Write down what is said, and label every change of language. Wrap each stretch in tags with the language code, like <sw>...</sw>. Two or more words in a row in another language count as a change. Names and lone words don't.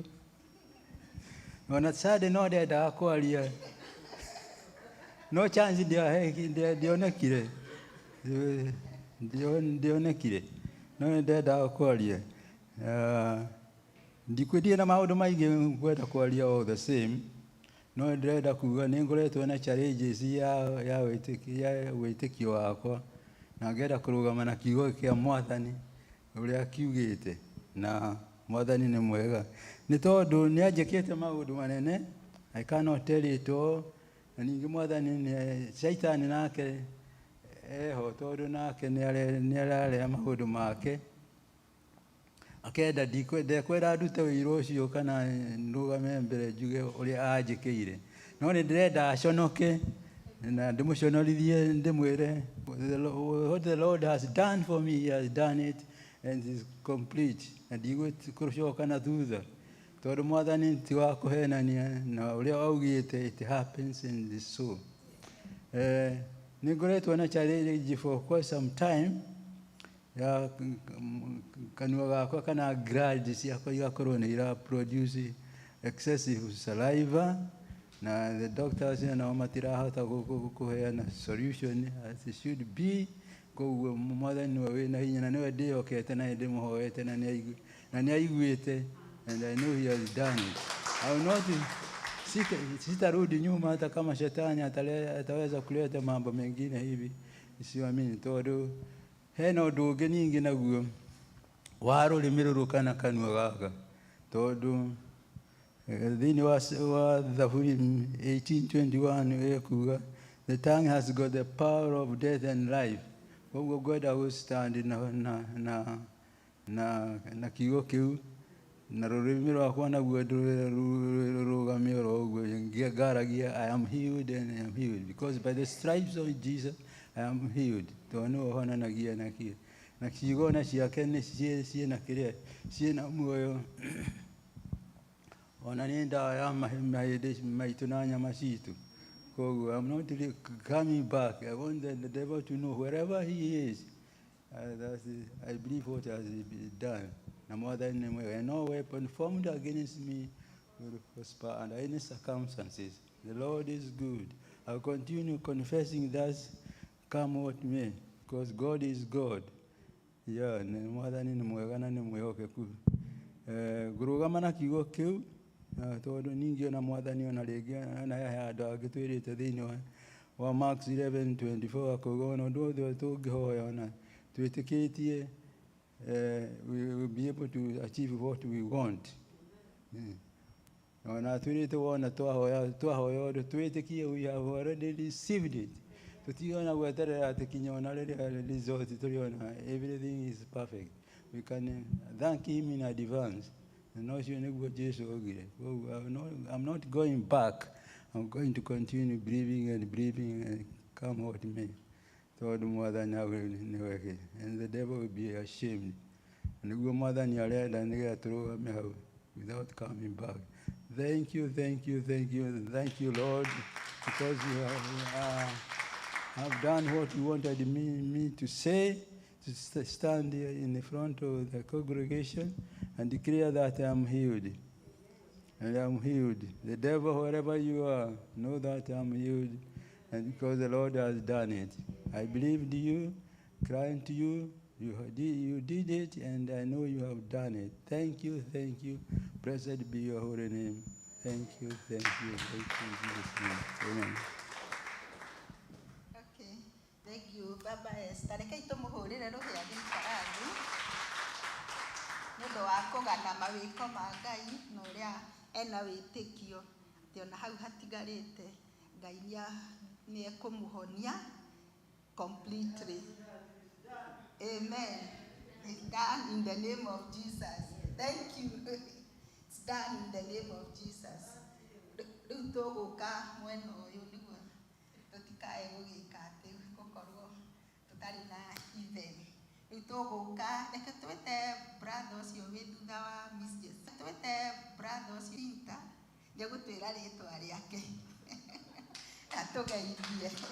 <ki>Ona Sunday no ndendaga kwaria. No chance ndionekire. Ndionekire. No ndendaga kwaria. Ndikwendie na maũndũ maingĩ ngwenda kwaria</ki> <en>all the same.</en> <ki>No ndĩrenda kuga nĩ ngoretwo na challenges ya wĩtĩkio wakwa. Na ngenda kũrũgama na kiugo kĩa Mwathani ũrĩa kiugĩte. Na mwathani nĩ mwega nĩ tondũ nĩ anjĩkĩte maũndũ manene.</ki> <en>I cannot tell it all.</en> <ki>Na ningĩ mwathani nĩ Shaitani nake eho tondũ nake nĩ ararehe maũndũ make akenda ndekwenda ndute wĩira ũcio kana ndũgame mbere njuge ũrĩa anjĩkĩire, no nĩ ndĩrenda aconoke na ndĩmũconorithie ndĩmwĩre</ki> <en>what the Lord has done for me, he has done it and it is complete,</en> <ki>na ndigũcoka na thutha tondũ mwathani ti wa kũhenania, na ũrĩa augĩte</ki> <en>it happens and is so.</en> <ki>Nĩ ngoretwo na challenge</ki> <en>for quite some time</en> <ki>ya kanua gakwa kana glands ciakwa igakorwo nĩ ira</ki> <en>produce excessive saliva,</en> <ki>na</ki> <en>the doctors</en> <ki>nao matirahota kũheana solution</ki> <en>as it should be.</en> <ki>Koguo mwathani nĩwe wĩna hinya na nĩwe ndĩhokete na ndĩmũhoete na nĩ aiguĩte,</ki> <en>and I know he has done it. I will not</en> <sw>sitarudi nyuma hata kama shetani ataweza kuleta mambo mengine hivi isiamini,</sw> <ki>tondũ hena ũndũ ũngĩ ningĩ naguo wa rũrĩmĩ rũrũ kana kanua gaka, tondũ thĩinĩ wa Zaburi 18:21 ekuga</ki> <en>the tongue has got the power of death and life.</en> <ki>Koguo ngwenda gũstand na kiugo kĩu na rũrĩmĩ rwakwa naguo rũrũgame oro ũguo ngaragia</ki> <en>I am healed and I am healed because by the stripes of Jesus I am healed.</en> <ki>Tondũ nĩwe ũhonanagia na kiugo na ciake ciĩna kĩrĩa ciĩna muoyo, ona nĩ ndawa ya mahĩndĩ maitũ na nyama citũ.</ki> <en>Koguo I'm not really coming back. I want the devil to know wherever he is, I believe what has been done.</en> <ki>Na mwathani nĩ mwega,</ki> <en>no weapon formed against me will prosper under any circumstances. The Lord is good. I'll continue confessing that come what may, because God is God. Yeah,</en> <ki>mwathani nĩ mwega na nĩ mwĩhokeku. Ngũrũgama na kiugo kĩu tondũ ningĩ ona mwathani ona rĩngĩ na andũ angĩ twĩrĩte thĩinĩ wa Mark 11:24 akauga ona ũndũ wothe tũngĩhoya ona twĩtĩkĩtie</ki> <en>we will be able to achieve what we want.</en> <ki>Ona twĩrĩte wona twahoya ũndũ twĩtĩkie</ki> <en>we have already received it.</en> <ki>Tũtiona gweterera atĩ kinya ona rĩrĩa result tũrĩona</ki> <en>everything is perfect. We can thank him in advance. And also</en> <ki>nĩguo Jesu oigire.</ki> <en>I'm not going back. I'm going to continue believing and come what may.</en> <ki>Tondũ mwathani nĩ weke.</ki> <en>And the devil will be ashamed.</en> <ki>Nĩguo mwathani arenda nĩgetha tũrũgame hau</ki> <en>without coming back. Thank you Lord, because you have done what you wanted me to say, to stand here in the front of the congregation and declare that I am healed. And I am healed. The devil, wherever you are, know that I am healed. And because the Lord has done it. I believed you, crying to you. You did it, and I know you have done it. Thank you. Blessed be your holy name. Thank you. In Jesus' name. Amen. Okay. Thank you, Baba Esther.</en> <ki>Rekei tũmũhũrĩre rũhĩa gĩikarathi nĩ ũndũ wa kũgana mawĩko ma Ngai na ũrĩa ena wĩtĩkio atĩ ona hau hatigarĩte Ngai nĩ ekũmũhonia completely.</ki> <en>Amen. It's done in the name of Jesus. Thank you. It's done in the name of Jesus.</en> <ki>Rĩu tũgũka mwena ũyũ nĩguo tũtikae gũgĩka atĩ gũkorwo tũtarĩ na itherũ. Rĩu tũgũka reke twĩte brother ũcio wĩ thutha wa Miss Jess. Twĩte brother ũcio Peter nĩegũtwĩra rĩtwa rĩake atũgeithie.</ki>